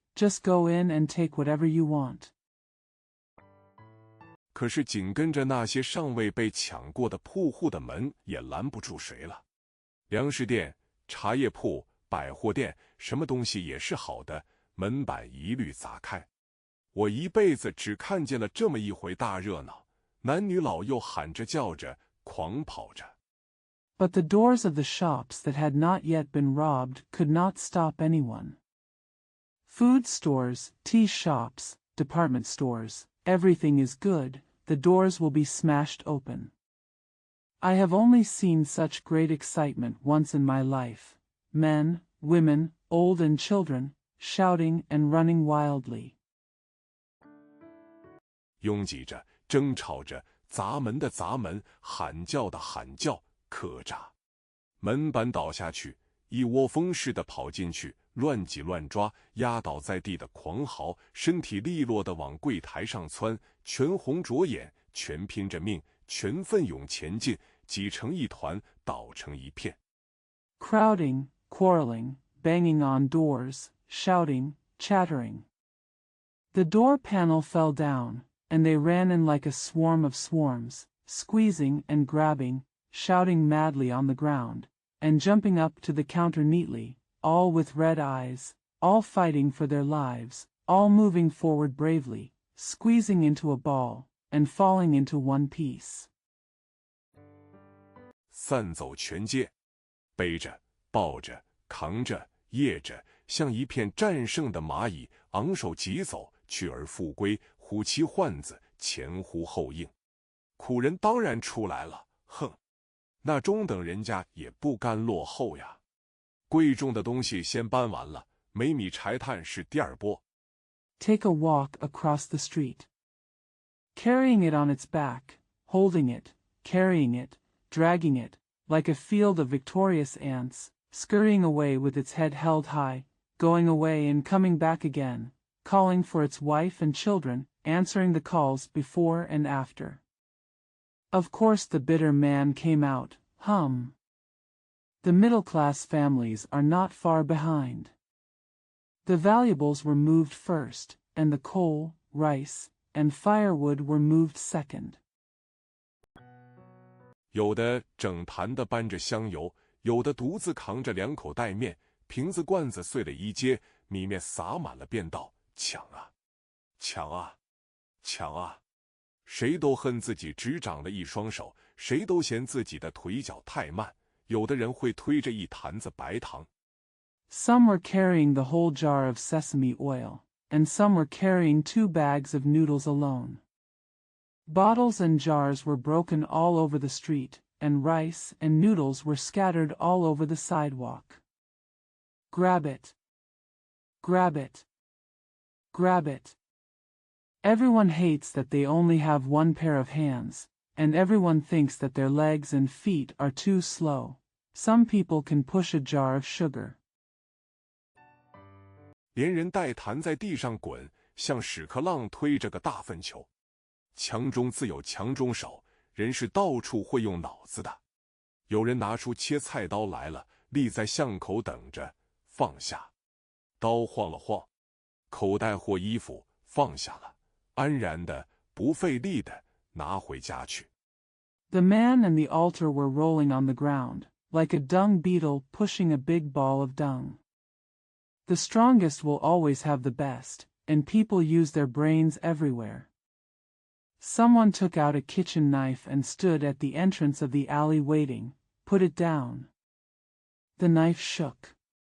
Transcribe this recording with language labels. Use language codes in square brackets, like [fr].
[en] Just go in and take whatever you want. [zh] 可是紧跟着那些尚未被抢过的铺户的门也拦不住谁了。粮食店、茶叶铺、百货店，什么东西也是好的，门板一律砸开。我一辈子只看见了这么一回大热闹，男女老幼喊着叫着，狂跑着。 [en] But the doors of the shops that had not yet been robbed could not stop anyone. Food stores, tea shops, department stores, everything is good, the doors will be smashed open. I have only seen such great excitement once in my life. Men, women, old and children, shouting and running wildly. [zh] 拥挤着，争吵着，砸门的砸门，喊叫的喊叫，客诈。门板倒下去，一窝蜂似的跑进去，乱挤乱抓，压倒在地的狂嚎，身体利落的往柜台上窜，全红着眼，全拼着命，全奋勇前进，挤成一团，倒成一片。 [en] Crowding, quarreling, banging on doors, shouting, chattering. The door panel fell down, and they ran in like a swarm of swarms, squeezing and grabbing, shouting madly on the ground, and jumping up to the counter neatly, all with red eyes, all fighting for their lives, all moving forward bravely, squeezing into a ball, and falling into one piece. [zh] 散走全街，背着、抱着、扛着、掖着，像一片战胜的蚂蚁，昂首疾走，去而复归，虎旗唤子，前呼后应。苦人当然出来了，哼，那中等人家也不甘落后呀。贵重的东西先搬完了，煤米柴炭是第二波。 [en] Take a walk across the street. Carrying it on its back, holding it, carrying it, dragging it, like a field of victorious ants, scurrying away with its head held high, going away and coming back again, calling for its wife and children, answering the calls before and after. Of course the bitter man came out, The middle-class families are not far behind. The valuables were moved first, and the coal, rice, and firewood were moved second. [zh] 有的整坛的搬着香油，有的独自扛着2口袋面，瓶子罐子碎了一街，米面撒满了便道：抢啊，抢啊，抢啊！谁都恨自己只长了一双手，谁都嫌自己的腿脚太慢。有的人会推着一坛子白糖。 [en] Some were carrying the whole jar of sesame oil, and some were carrying 2 bags of noodles alone. Bottles and jars were broken all over the street, and rice and noodles were scattered all over the sidewalk. Grab it. Grab it. Grab it. Everyone hates that they only have 1 pair of hands, and everyone thinks that their legs and feet are too slow. Some people can push a jar of sugar. [zh] 连人带坛在地上滚，像屎壳郎推着个大粪球。强中自有强中手，人是到处会用脑子的。有人拿出切菜刀来了，立在巷口等着，放下。刀晃了晃，口袋或衣服放下了，安然的，不费力的拿回家去。 [en] The man and the altar were rolling on the ground, like a dung beetle pushing a big ball of dung. The strongest will always have the best, and people use their brains everywhere. Someone took out a kitchen knife and stood at the entrance of the alley waiting. Put it down. The knife shook.